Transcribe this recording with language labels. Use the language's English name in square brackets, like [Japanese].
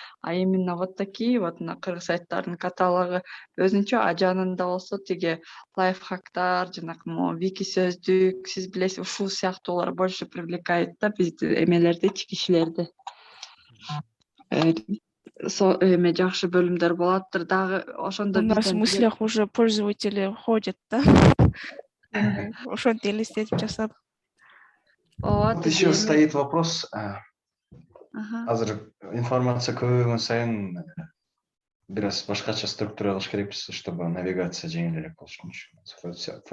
[Russian] А именно вот такие вот [Kyrgyz] мына кыргыз сайттарынын каталогу өзүнчө, а жанында болсо тиги лайфхактар, жанакы вики сөздүк, сиз билесиз, ушул сыяктуулар [Russian] больше привлекает [Kyrgyz] да бизди эмелерди, кишилерди. Эме жакшы бөлүмдөр болуптур. Дагы ошондо [Russian] У нас в мыслях уже пользователи ходят, да? [Kyrgyz] Ошентип элестетип жасадык. [Russian] Еще стоит вопрос. [Kyrgyz] Азыр информация көбөйгөн сайын бир аз башкача структура кылыш керекпиз, [Russian] чтобы навигация [Kyrgyz] жеңилирээк болушу үчүн.